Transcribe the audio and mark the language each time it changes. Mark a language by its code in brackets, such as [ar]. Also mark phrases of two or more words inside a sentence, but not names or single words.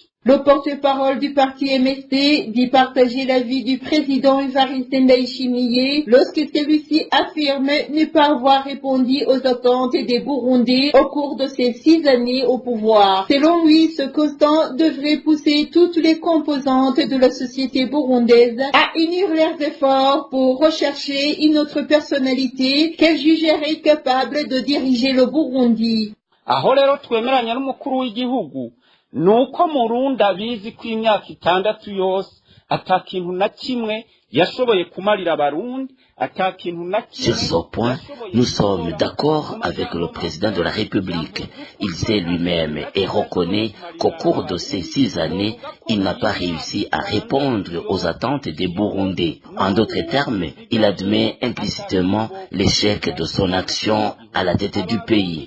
[fr] Le porte-parole du parti MSD dit partager l'avis du président Evariste Ndayishimiye lorsque celui-ci affirme ne pas avoir répondu aux attentes des Burundais au cours de ces 6 années au pouvoir. Selon lui, ce constat devrait pousser toutes les composantes de la société burundaise à unir leurs efforts pour rechercher une autre personnalité qu'elle jugerait capable de diriger le Burundi. [rn] Aho rero twemeranya n'umukuru w'igihugu nuko Murundi abizi ko imyaka 6 yose atakintu na kimwe yashoboye kumarira abarundi. [fr] Sur ce point, nous sommes d'accord avec le président de la République. Il sait lui-même et reconnaît qu'au cours de ces 6 années, il n'a pas réussi à répondre aux attentes des Burundais. En d'autres termes, il admet implicitement l'échec de son action à la tête du pays.